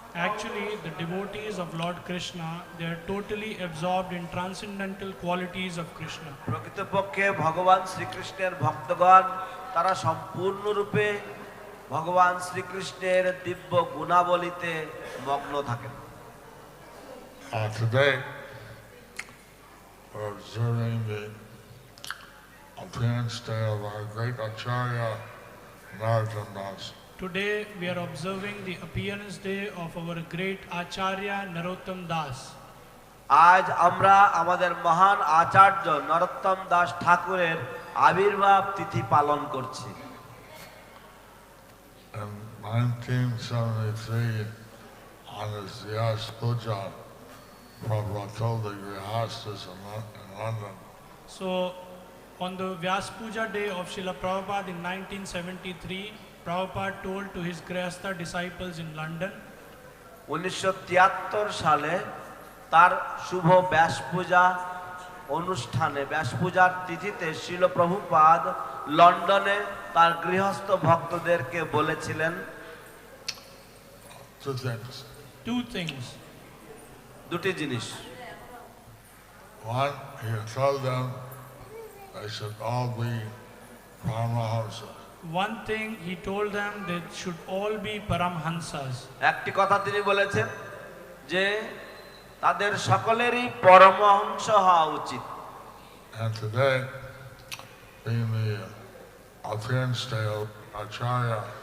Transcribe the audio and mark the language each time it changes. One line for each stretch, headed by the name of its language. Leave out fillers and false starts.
English: Actually, the devotees of Lord Krishna, they are totally absorbed in transcendental qualities of Krishna.
Bangla: প্রকৃতপক্ষে ভগবান শ্রীকৃষ্ণের ভক্তগণ তারা সম্পূর্ণরূপে ভগবান শ্রীকৃষ্ণের দিব্য গুণাবলীতে মগ্ন থাকেন।
English: Today, we're observing the appearance day of our great acharya, Narottam. Today, we are observing the appearance day of our great Acharya Narottam Das.
Bangla: আজ আমরা আমাদের মহান আচার্য নরোত্তম দাস ঠাকুরের আবির্ভাব তিথি পালন করছি।
English: In 1973, on his Vyas Puja, Prabhupada told the grihastas in London. So, on the Vyas Puja day of Srila Prabhupada in 1973, Prabhupada told to his Grihastha disciples in London,
Bangla: 1973 সালে তার শুভ ব্যাস পূজা অনুষ্ঠানে, ব্যাস পূজার তিথিতে শ্রীল প্রভুপাদ লন্ডনে তার গৃহস্থ ভক্তদেরকে বলেছিলেন
English: two things.
Bangla: দুটি জিনিস।
English: One, he told them they should all be paramahams. One thing he told them, they should all be Paramhansas.
Bangla: একটি কথা তিনি বলেছেন যে তাদের সকলেরই পরমহংস হওয়া উচিত।
English: And today, being the appearance day of Acharya,